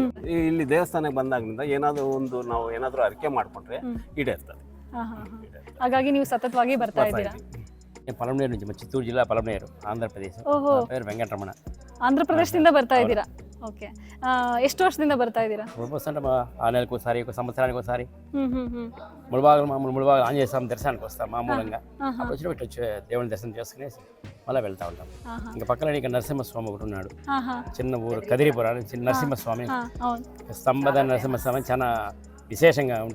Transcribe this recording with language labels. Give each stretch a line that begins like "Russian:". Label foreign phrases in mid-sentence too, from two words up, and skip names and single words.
Kannada: ಇಲ್ಲಿ ದೇವಸ್ಥಾನಕ್ಕೆ ಬಂದಾಗಿನಿಂದ ನಾವು ಏನಾದರೂ ಅರಿಕೆ ಮಾಡ್ಕೊಂಡ್ರೆ ಈಡೇರ್ತದೆ. ಹಾಗಾಗಿ ನೀವು ಸತತವಾಗಿ ಬರ್ತಾ ಇದ್ದೀರಾ? ಪಲಮನೇರು, ಚಿತ್ತೂರು ಜಿಲ್ಲಾ ಪಲಮನೇರು, ಆಂಧ್ರ ಪ್ರದೇಶ. ಓಹೋ, ವೆಂಕಟರಮಣ. ಆಂಧ್ರ ಪ್ರದೇಶದಿಂದ ಬರ್ತಾ ಇದ್ದೀರಾ? ಓಕೆ. ಎಷ್ಟು ವರ್ಷದಿಂದ ಬರ್ತಾ ఇದ್ದೀರಾ?
Telugu: ఆల్మోస్ట్ అంటే 6 నెలలకు ఒకసారి, ఒక సంవత్సరానికి ఒకసారి మామూలు ముళబాగలు ఆంజనేయ స్వామి దర్శనానికి వస్తాం మామూలుగా. అప్పుడు వచ్చినప్పుడు వచ్చి దేవుని దర్శనం చేసుకునేసి మళ్ళీ వెళ్తా ఉంటాం. ఇంకా పక్కన ఇక్కడ నరసింహస్వామి ఒకటి ఉన్నాడు, చిన్న ఊరు కదిరిపురం, చిన్న నరసింహస్వామి, స్తంభద నరసింహస్వామి చాలా విశేషంగా ఉంటుంది.